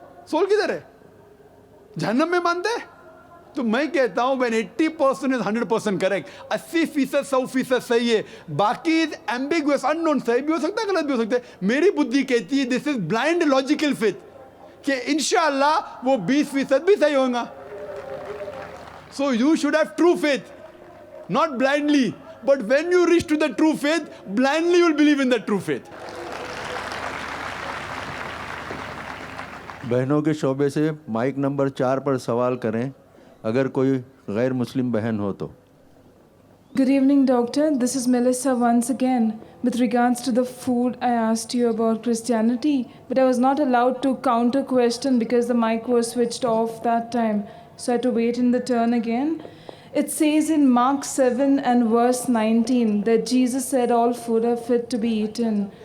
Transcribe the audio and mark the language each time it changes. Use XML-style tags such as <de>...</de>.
<ur>Civil کدھر ہے؟ جہنم میں مانتا ہے. تو میں کہتا ہوں</ur> <en>when 80% is 100%</en> <ur>کریکٹ, 80% 100% صحیح ہے, باقی ایمبیگوس, ان نون, صحیح بھی ہو سکتا ہے غلط بھی ہو سکتا ہے. میری بدھی کہتی ہے</ur> <en>this is blind logical faith</en> <ur>کہ انشاءاللہ وہ 20% بھی صحیح ہوگا.</ur> <en>So you should have true faith, not blindly. But when you reach to the true faith, blindly you will believe in the true faith.</en> <ur>بہنوں کے شعبے سے مائک نمبر 4 پر سوال کریں اگر کوئی غیر مسلم بہن ہو تو.</ur> <en>Good evening, doctor. This is Melissa once again. With regards to the food, I asked you about Christianity, but I was not allowed to counter question because the mic was switched off that time. So I had to wait in the turn again. It says in Mark 7 and verse 19 that Jesus said all food are fit to be eaten.</en>